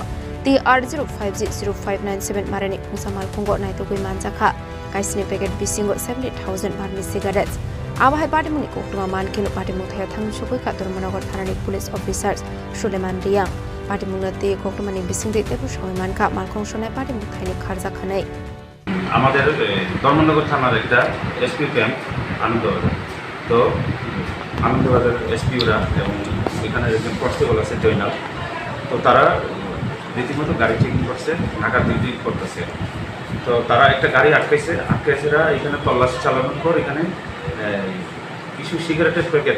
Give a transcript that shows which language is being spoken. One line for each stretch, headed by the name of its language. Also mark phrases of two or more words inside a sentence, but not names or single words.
Kok Borok: TR05G0597 Marani Musamal Kungo Naitogui Manjaka. Kaisini packet Bisingo 70,000 barmid cigarettes. Awahai Patimuni Koktuma Mankino Patimuthaya Thang Shukui Katur Monogor Thanani
English: police officers
Kok Borok: Suleman Riang. Patimungati Koktumani Bisindi Tepushoy Manka Malkong Shone Patimuthani Kharza Khanai.
Bangla: আমাদের ধর্মনগর থানার একটা এসপি ক্যাম্প আনন্দবাজার তো আনন্দবাজার এসপিওরা এবং এখানে একজন কনস্টেবল আছে জয়নাল তো তারা রীতিমতো গাড়ি চেকিং করছে ঢাকার ডিউটি করতেছে তো তারা একটা গাড়ি আটকাইছেরা এখানে তল্লাশি চালানোর পর এখানে কিছু সিগারেটের প্যাকেট